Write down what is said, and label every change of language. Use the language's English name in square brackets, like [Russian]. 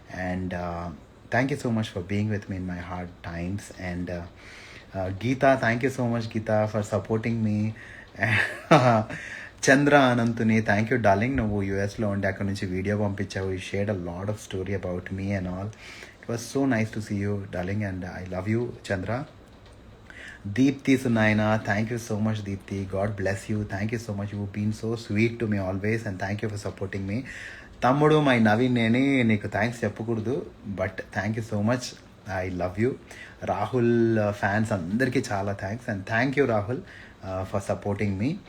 [English] And thank you so much for being with me in my hard times. And Geeta, thank you so much, Geeta, for supporting me. Chandra Anantuni, thank you darling. [Telugu] నువ్వు యూఎస్లో ఉండి అక్కడ నుంచి video పంపించావు. [English] You shared a lot of story about me and all. It was so nice to see you darling, and I love you, Chandra. Deepthi Sunaina, thank you so much Deepthi. God bless you. Thank you so much. You've been so sweet to me always, and thank you for supporting me. [Telugu] తమ్ముడు my Naveen, నేనే నీకు thanks చెప్పకూడదు, [English] But thank you so much. I love you. [Telugu] Rahul fans అందరికీ చాలా thanks. [English] And thank you Rahul for supporting me.